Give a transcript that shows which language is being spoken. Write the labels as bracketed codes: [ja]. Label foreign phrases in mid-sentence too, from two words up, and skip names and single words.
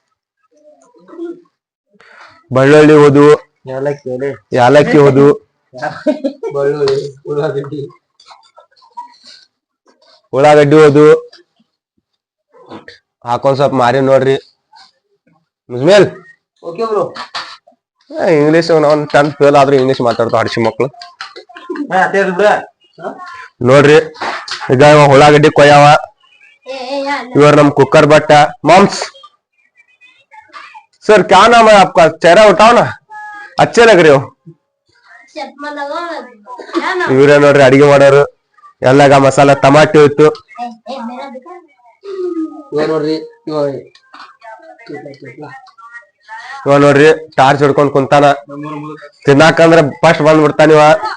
[kn] ಬೆಳ್ಳುಳ್ಳಿ ಹೋದು, ಯಾಲಕ್ಕಿ ಹೋದು, ಉಳ್ಳಾಗಡ್ಡಿ ಹೋದು ಹಾಕೊಂಡ್ ಸ್ವಲ್ಪ ಮಾರಿ ನೋಡ್ರಿ. ಮುಜ್ಮೇಲ್ ಇಂಗ್ಲಿಷ್ ನಾವ್ 10th ಫೇಲ್ ಆದ್ರೂ ಇಂಗ್ಲಿಷ್ ಮಾತಾಡ್ತಾವ ಹಡ್ಸಿ ಮಕ್ಳು ನೋಡ್ರಿ. ಈಗ ಉಳ್ಳಾಗಡ್ಡಿ ಕೊಯ್ಯಾವ. ಇವ್ರ ನಮ್ ಕುಕ್ಕರ್ ಬಟ್ಟ ಮಾಮ್ಸ್. [hi] सर क्या नाम है आपका? चेहरा उठाओ ना, अच्छे लग रहे हो. [kn] ಇವರೇ ನೋಡ್ರಿ ಅಡಿಗೆ ಮಾಡೋರು. ಎಲ್ಲಾಗ ಮಸಾಲ ಟಮಾಟೆ ಹೋಯ್ತು. ಇವ ನೋಡ್ರಿ ಟಾರ್ಚ್ ಹಿಡ್ಕೊಂಡ್ ಕುಂತಾನ. ತಿನ್ನಾಕಂದ್ರ ಫಸ್ಟ್ ಬಂದ್ಬಿಡ್ತಾನ ಇವ.